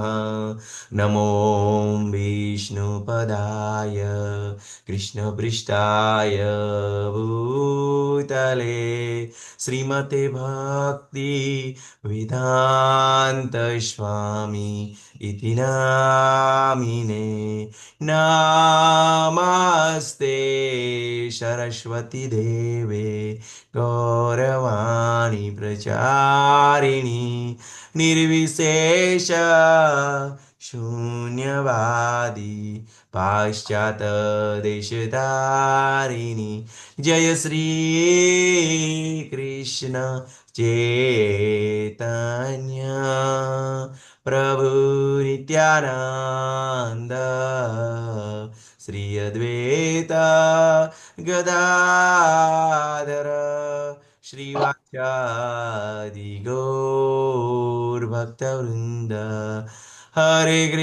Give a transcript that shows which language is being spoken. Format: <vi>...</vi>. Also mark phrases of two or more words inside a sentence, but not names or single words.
<sa>नमो विष्णुपदाय कृष्णपृष्ठाय भूतले श्रीमते भक्ति वेदांत स्वामी इति नामिने। नमस्ते सरस्वती देवे गौरवाणी प्रचारिणी निर्विशेष शून्यवादी पाश्चात देशधारिणी જય શ્રી કૃષ્ણ चैतन्य प्रभु नित्यानंद श्री अद्वैता गदाधर श्रीवाचादि गौर भक्तवृंद हरे</sa>